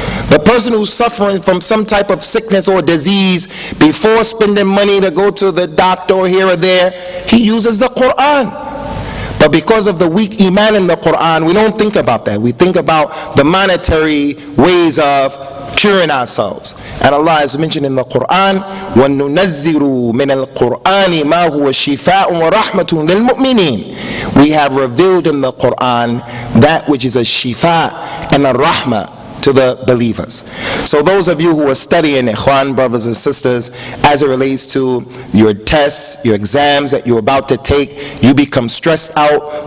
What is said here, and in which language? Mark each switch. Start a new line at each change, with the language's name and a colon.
English: The person who's suffering from some type of sickness or disease, before spending money to go to the doctor or here or there, he uses the Quran. But because of the weak iman in the Quran, we don't think about that. We think about the monetary ways of curing ourselves. And Allah has mentioned in the Quran,
Arabic: وَنُنَزِّرُ مِنَ الْقُرْآنِ مَا هُوَ شِفَاءٌ وَرَحْمَةٌ لِلْمُؤْمِنِينَ.
English: We have revealed in the Quran that which is a shifa and a rahmah to the believers. So those of you who are studying, Ikhwan, brothers and sisters, as it relates to your tests, your exams that you're about to take, you become stressed out.